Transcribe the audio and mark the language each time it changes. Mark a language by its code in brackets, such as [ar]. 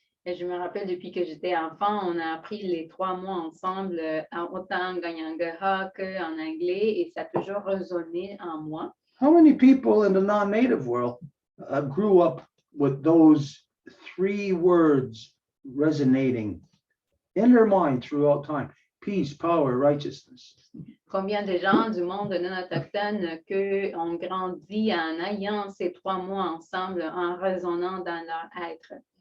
[fr] Et je me rappelle, depuis que j'étais enfant, on a appris les 3 mots ensemble, autant en Ganyangeha qu'en anglais, et ça a toujours résonné en moi. [en] How many people in the non-native world grew up with those three words resonating in their mind throughout time? Peace, power, righteousness. [fr] Combien de gens du monde non autochtone ont grandi en ayant ces 3 mots ensemble, en résonnant dans leur être?